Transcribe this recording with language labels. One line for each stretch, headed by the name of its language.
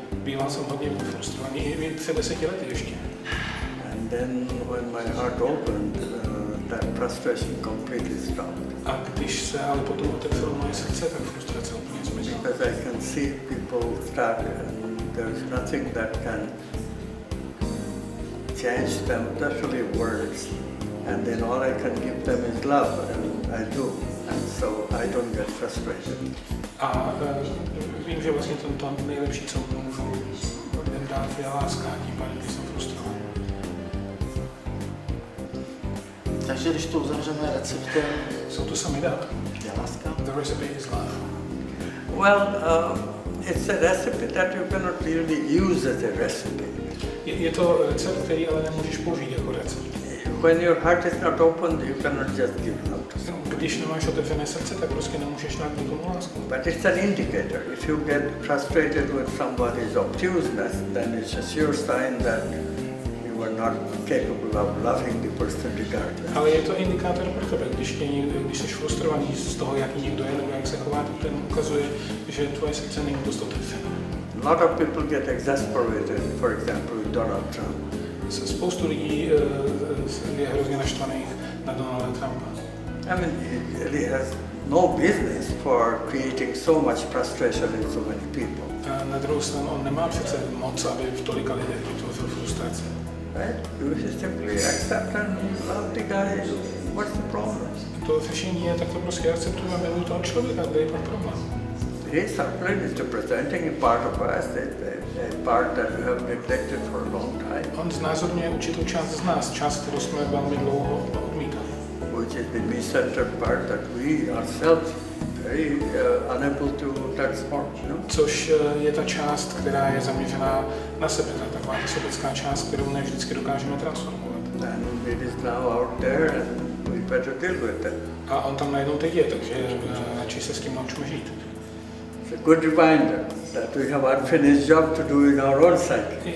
Czech: Býval jsem hodně frustrovaný i před 10 lety ještě.
English: And then when my heart opened, that frustration completely stopped.
Czech: A když se ale potom otevřelo moje srdce, tak frustrace úplně zmizela.
English: Because I can see people stuck and there's nothing that can change them, especially words. And then all I can give them is love, and I do. And so I don't get frustrated.
Czech: A vím, že vlastně to nejlepší, co můžu lidem dát, je láska, tím pádem, když jsem frustrovaný. Takže když to uzavřeme receptem,
English: So to sum it up,
Czech: je láska.
English: the recipe is love. Well, it's a recipe that you cannot really use as a recipe.
Czech: Je to recept, který ale nemůžeš použít jako recept.
English: When your heart is not open, you cannot just give love to someone.
Czech: Když nemáš otevřené srdce, tak prostě nemůžeš dát nikomu lásku.
English: But it's an indicator. If you get frustrated with somebody's obtuseness, then it's a sure sign that you are not capable of loving the person regardless.
Czech: Ale je to indikátor pro tebe, když jsi frustrovaný z toho, jaký někdo je nebo jak se chová, tak ten ukazuje, že tvoje srdce není dost otevřené.
English: A lot of people get exasperated, for example, with Donald Trump.
Czech: Spoustu lidí je hrozně naštvaných na Donalda Trumpa.
English: I mean, he really has no business for creating so much frustration in so many people.
Czech: A na druhou stranu on nemá přece moc, aby v tolika lidech vytvořil frustraci.
English: Right? You simply accept and love the guy. What's the problem?
Czech: To řešení je, tak to prostě akceptujeme, miluji toho člověka, kde je ten problém.
English: his suffering is representing a part of us, a part that we have neglected for a long time.
Czech: On znázorňuje určitou část z nás, část, kterou jsme velmi dlouho odmítali.
English: Which is the me-centered part that we ourselves very unable to transform. No?
Czech: Což je ta část, která je zaměřená na sebe, taková ta sobecká část, kterou ne vždycky dokážeme transformovat.
English: And it is now out there and we better deal with it.
Czech: A on tam najednou teď je, takže radši se s tím naučíme žít.
English: It's a good reminder that we have unfinished job to do in our own psyche.